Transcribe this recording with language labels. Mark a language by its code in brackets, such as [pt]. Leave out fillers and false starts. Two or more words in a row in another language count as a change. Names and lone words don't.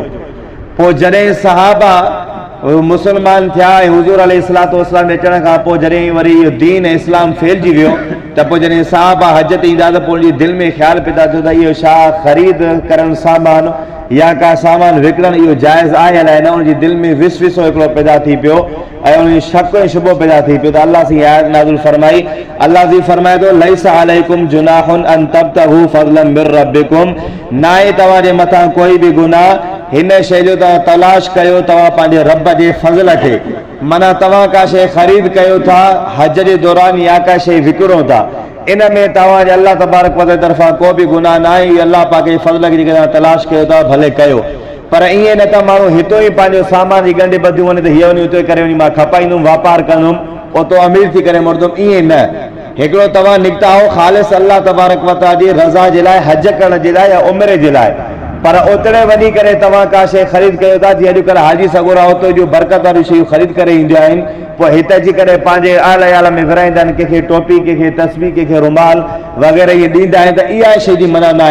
[sd] पोइ जॾहिं सहाबा मुस्लमान थिया ऐं हुज़ूर [ar] عليه الصلاة والسلام [sd] अचण खां पोइ जॾहिं वरी इहो दीन ऐं इस्लाम फैलिजी वियो त पोइ जॾहिं सहाबा हज ते ईंदा त पोइ उनजी दिलि में ख़्यालु पैदा थियो त इहो छा ख़रीद करणु सामान या का सामान विकिणणु इहो जाइज़ आहे अलाए न उनजी दिलि में विसविसो हिकिड़ो पैदा थी पियो ऐं उनजी शक ऐं शुबो पैदा थी पियो त अल्लाह सी आयत नाज़िल फरमाई अल्लाह जी फरमाए थो [ar] ليس عليكم جناح أن تبتغوا فضلا من ربكم [sd] नाहे तव्हांजे मथां कोई बि गुनाह हिन शइ जो तव्हां तलाश कयो तव्हां पंहिंजे रब जे फज़ल खे माना तव्हां का शइ ख़रीद कयो था हज जे दौरान या का शइ विकिरो था इन में तव्हांजे [ar] الله تبارك وتعالى [sd] तरफ़ां को बि गुनाह न आहे। इहो अल्लाह पाक जे फज़ल खे जेके तव्हां तलाश कयो था भले कयो पर ईअं न त माण्हू हितो ई पंहिंजो सामान जी ॻंढि ॿधियूं वञे त हीअ वञी उते करे वञी मां खपाईंदुमि वापारु कंदुमि ओतो अमीर थी करे मुड़दुमि ईअं न। हिकिड़ो तव्हां निकिता हो ख़ालिस [ar] الله تبارك وتعالى [sd] जी रज़ा जे लाइ हज करण जे लाइ या उमिरे जे लाइ पर ओतिरे वञी करे तव्हां का शइ ख़रीद कयो था जीअं अॼुकल्ह हाजी सगोरा उते जूं बरक़त वारियूं शयूं ख़रीद करे ईंदियूं आहिनि पोइ हिते अची करे पंहिंजे आल याल में विराईंदा आहिनि कंहिंखे टोपी कंहिंखे तस्बी कंहिंखे रुमाल वग़ैरह इहे ॾींदा आहिनि त इहा शइ जी मना न आहे।